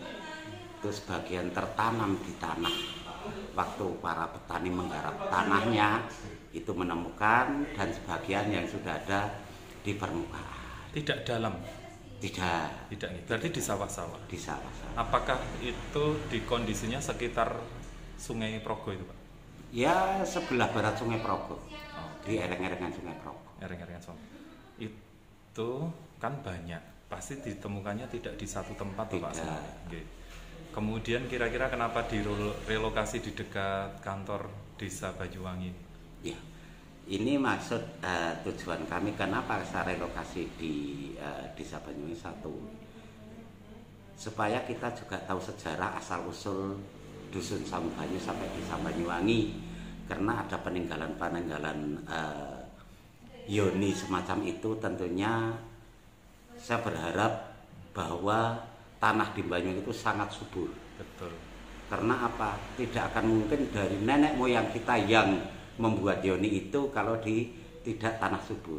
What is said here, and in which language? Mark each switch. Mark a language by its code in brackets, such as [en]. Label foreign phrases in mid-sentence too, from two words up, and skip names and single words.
[id] Itu sebagian tertanam di tanah. Waktu para petani menggarap tanahnya itu menemukan, dan sebagian yang sudah ada di permukaan. Tidak dalam? Tidak. Tidak nih, berarti di sawah-sawah? Di sawah-sawah. Apakah itu di kondisinya sekitar Sungai Progo itu Pak? Ya, sebelah barat Sungai Progo. Di ereng-erengan Sungai Progo. Ereng-erengan Sungai. Itu kan banyak, pasti ditemukannya tidak di satu tempat Pak? Oke. Kemudian kira-kira kenapa direlokasi di dekat kantor desa Banyuwangi? Ya, ini maksud tujuan kami kenapa saya relokasi di desa Banyuwangi satu, supaya kita juga tahu sejarah asal-usul dusun Sangu Banyu sampai desa Banyuwangi, karena ada peninggalan-peninggalan yoni semacam itu. Tentunya saya berharap bahwa tanah di Banyuwangi itu sangat subur. Betul. Karena apa? Tidak akan mungkin dari nenek moyang kita yang membuat yoni itu kalau di tidak tanah subur.